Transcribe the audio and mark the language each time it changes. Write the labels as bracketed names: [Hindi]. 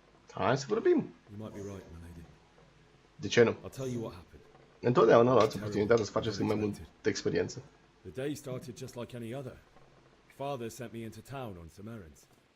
[Romanian] Hai să vorbim. [English] You might be right, my lady. [Romanian] De ce nu? [English] I'll tell you what happened. [Romanian] Întotdeauna luați oportunitatea să faceți mai multă experiență. [English] The day started just like any other. Father sent me into town on some errands.